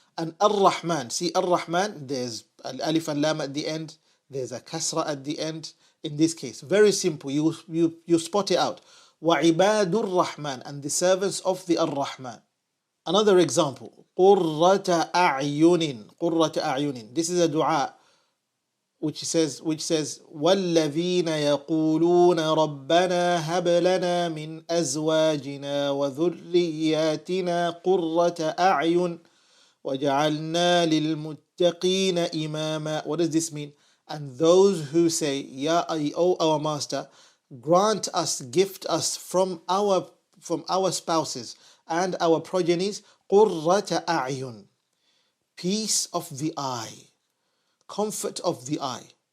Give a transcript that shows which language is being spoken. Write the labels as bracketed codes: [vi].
[en] And Ar-Rahman, see Ar-Rahman, there's al-alif and lam at the end, there's a kasra at the end. In this case, very simple, you spot it out. [ar] وَعِبَادُ [en] Rahman, and the servants of the Ar-Rahman. Another example, [ar] قُرَّةَ أَعْيُنٍ. [en] This is a dua which says [ar] وَالَّذِينَ يَقُولُونَ رَبَّنَا هَبْ لَنَا مِنْ أَزْوَاجِنَا وَذُرِّيَّاتِنَا قُرَّةَ أَعْيُنٍ وَجَعَلْنَا لِلْمُتَّقِينَ إِمَامًا. [en] What does this mean? And those who say, O our Master, grant us, gift us from our spouses and our progenies, [ar] قُرَّةَ أَعْيُنٍ, [en] peace of the eye, comfort of the eye.